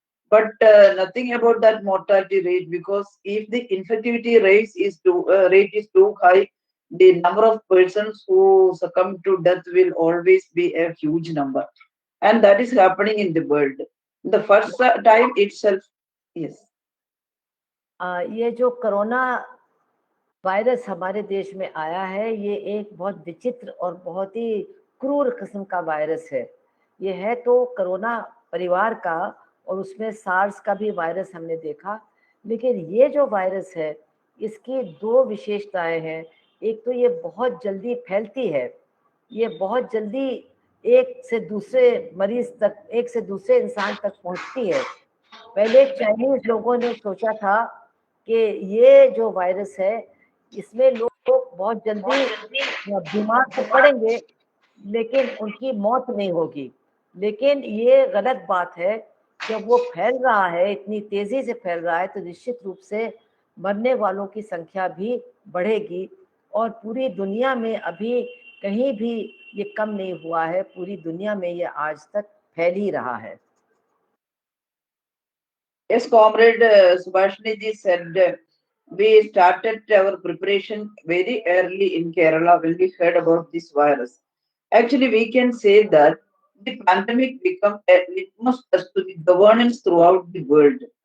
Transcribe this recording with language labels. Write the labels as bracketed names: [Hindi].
[English] But nothing about that mortality rate, because if the infectivity rate is too high, the number of persons who succumb to death will always be a huge number, and that is happening in the world. The first time itself, yes. [Hindi] ये जो corona virus हमारे देश में आया है, ये एक बहुत विचित्र और बहुत ही क्रूर किस्म का वायरस है। ये है तो कोरोना परिवार का, और उसमें सार्स का भी वायरस हमने देखा, लेकिन ये जो वायरस है इसकी दो विशेषताएं हैं। एक तो ये बहुत जल्दी फैलती है, ये बहुत जल्दी एक से दूसरे मरीज तक, एक से दूसरे इंसान तक पहुंचती है। पहले चाइनीज लोगों ने सोचा था कि ये जो वायरस है इसमें लोग बहुत जल्दी बीमार तो पड़ेंगे लेकिन उनकी मौत नहीं होगी, लेकिन ये गलत बात है। जब वो फैल रहा है, इतनी तेजी से फैल रहा है, तो निश्चित रूप से मरने वालों की संख्या भी बढ़ेगी, और पूरी दुनिया में अभी कहीं भी ये कम नहीं हुआ है। पूरी दुनिया में ये आज तक फैल ही रहा है। [English] Yes, comrade Subhashini ji said we started our preparation very early in Kerala when we heard about this virus. Actually, we can say that the pandemic became a litmus test to the governance throughout the world.